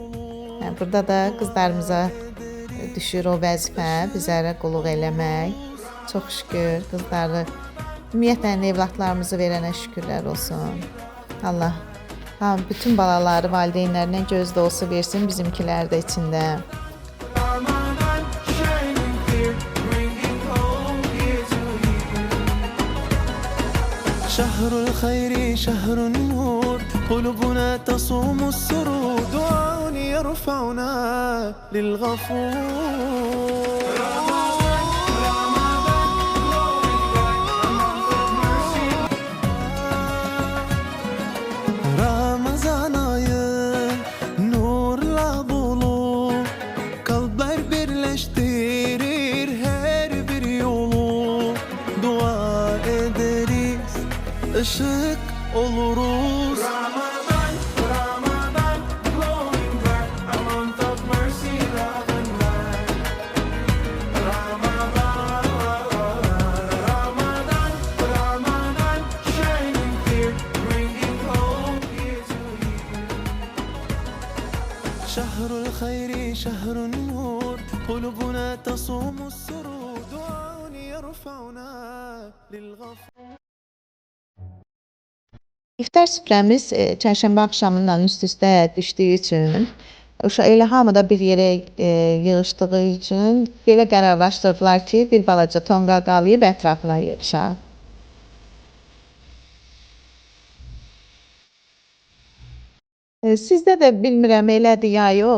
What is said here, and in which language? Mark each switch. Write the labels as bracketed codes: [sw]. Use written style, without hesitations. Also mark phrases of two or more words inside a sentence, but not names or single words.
[az] Burada da qızlarımıza düşür o vəzifə, bizlərə qulluq eləmək. Çox şükür qızları, ümumiyyətlə evlatlarımızı verənə şükürlər olsun. Allah bütün balaları valideynlərinə göz dolusu versin, bizimkilər də içində. [ar] شهر الخير شهر النور قلوبنا تصوم السرور دعاء يرفعنا للغفور. [tr] Ramazan ayı nurla dolu, kalpler birleştirir her bir yolu. Dua ederiz, ışık oluruz. [en] Ramadan, Ramadan, glowing bright, a month of mercy, love and light. Ramadan, Ramadan, Ramadan, shining clear, bringing hope year to year. [ar] شهر الخير شهر النور قلوبنا تصوم السرور دعاء يرفعنا للغفور. [az] İftar süfrəmiz çərşənbə axşamından üst-üstə düşdüyü üçün, elə hamı da bir yerə yığışdığı üçün belə qərarlaşdırdılar ki, bir balaca tonqal qalıyıb ətrafına yığışaq. Sizdə də bilmirəm elədir ya yox.